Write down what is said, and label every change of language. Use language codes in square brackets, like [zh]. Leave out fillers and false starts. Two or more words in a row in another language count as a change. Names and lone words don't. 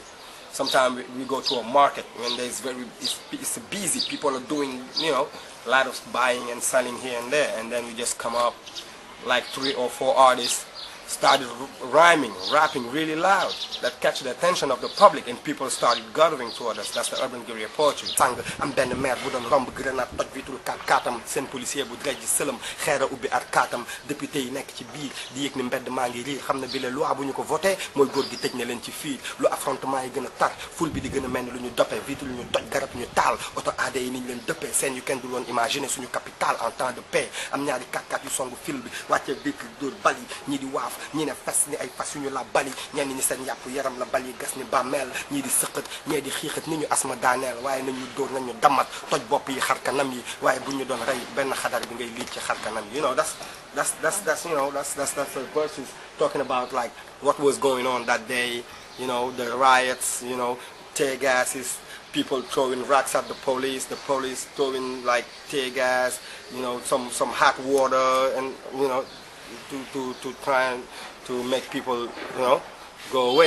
[en] Sometimes we go to a market when it's busy. People are doing, you know, a lot of buying and selling here and there, and then we just come up like 3 or 4 artists started rhyming, rapping really loud, that catch the attention of the public, and people started gathering toward us. That's the urban guerrilla poetry. [wo] Sang am benn maire bu doon romb grenade toj vitre kaatam seen policier bu drej sëlëm xeera ubbi at kaatam député yi nekk ci biir di yëg ni mbedd maa ngi riir xam ne bi [fr] la loi [wo] bu ñu ko voté mooy góor gi tëj na leen ci fiir lu affrontement yi gën a tar ful bi di gën a mel ni lu ñu doppee vitre lu ñu toj garab ñu taal oto AD yi ni ñu leen dëppee seen yu kenn du loon imaginer suñu capital [fr] en temps de paix. [wo] Am ñaari 4x4 yu songu fil bi wàcce vitre dóor bali ñi di waaf ñi ne fas ni ay fas yu ñu la bali ñenn ñi seen yàpp yaram la bali gas ni bàmmeel ñii di sëqat ñee di xiixat ni ñu asma daaneel waaye nañu dóor nañu damat toj bopp yi xar kanam yi waaye bu ñu doon rey benn xadar bi ngay liij ci xar kanam yi. [en] You know, that's the verses talking about like what was going on that day, you know, the riots, you know, tear gases, people throwing rocks at the police throwing like tear gas, you know, some hot water, and you know, to try and to make people, you know, go away.